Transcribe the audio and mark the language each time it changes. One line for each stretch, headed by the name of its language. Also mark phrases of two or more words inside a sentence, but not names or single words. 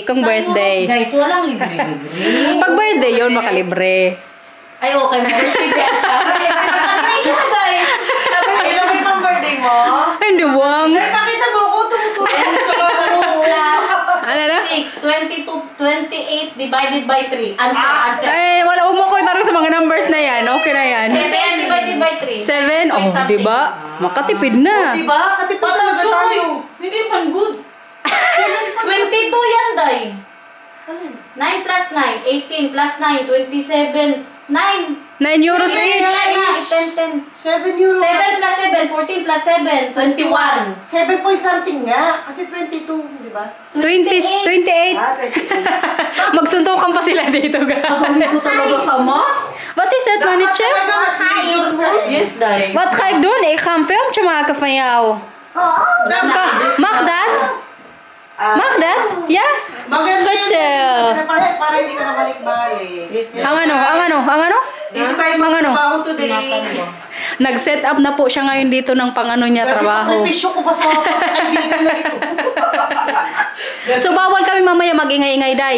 Filipino: Guys, walang libre-libre. Pag birthday yun, makalibre. Ay, okay. Birthday ba siya? Sabi ko, ilan may pang birthday mo? Ay, duwang. Ay, pakita mo ko. Tumutulong sa mga Ano na?
English: 6, 22, 28 divided by 3. Answer.
Filipino: Ay, wala umukoy tayo sa mga numbers na yan. Okay na yan.
English: 7 divided by 3.
Filipino: 7? Oh, diba? Makatipid na. Diba? Katipid talaga tayo. Hindi man good. 22 yan, Day.
English: 9 plus 9, 18 plus 9, 27, 9. 9 euros each. 10. 7 euro. 7 plus 7, 14 plus 7, 21. 7 point something
Filipino: nga. Kasi 22, di ba? 28. Ah, 28. Magsuntukan pa sila dito, guys. Ko talaga sama?
Dutch: Wat is dat, mannetje?
English: Yes, Day.
Dutch: Wat ga ik doen? Ik ga een filmpje maken van jou. Mag dat? Mag dat? Ja?
Filipino: Maganda
Dutch: Goed zo.
Filipino: Para hindi ka na balik-balik. Ang ano? Dito tayo Ang ano? magtrabaho today. Nag-set up na po siya ngayon dito ng pang-ano niya, Grabe, trabaho. sakripisyo ko pa sa mga kaibigan na ito. So, bawal kami mamaya mag-ingay-ingay, Day.